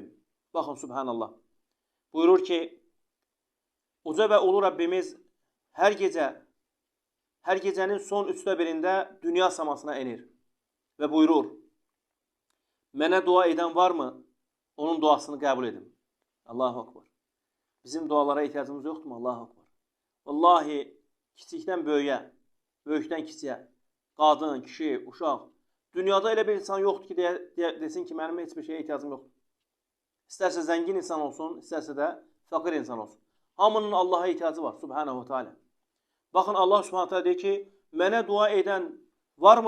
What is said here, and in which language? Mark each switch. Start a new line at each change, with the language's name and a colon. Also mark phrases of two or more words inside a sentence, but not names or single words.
Azerbaijani: Baxın, subhanallah. Buyurur ki, uca və ulu Rəbbimiz hər gecənin son 1/3-də dünya səmasına enir və buyurur, mənə dua edən varmı? Onun duasını qəbul edin.
Arabic: الله أكبر.
Azerbaijani: Bizim dualara ehtiyacımız yoxdurmu?
Arabic: الله أكبر.
Azerbaijani: Vallahi, kiçikdən böyüyə, böyükdən kiçiyə, qadın, kişi, uşaq, dünyada elə bir insan yoxdur ki, desin ki, mənim heç bir şeyə ehtiyacım yoxdur. İstərsə zəngin insan olsun, istərsə də fəqir insan olsun. Hamının Allaha ehtiyacı var,
Arabic: سبحانه وتعالى.
Azerbaijani: Baxın, Allah
Arabic: سبحانه وتعالى
Azerbaijani: deyir ki, mənə dua edən varmı?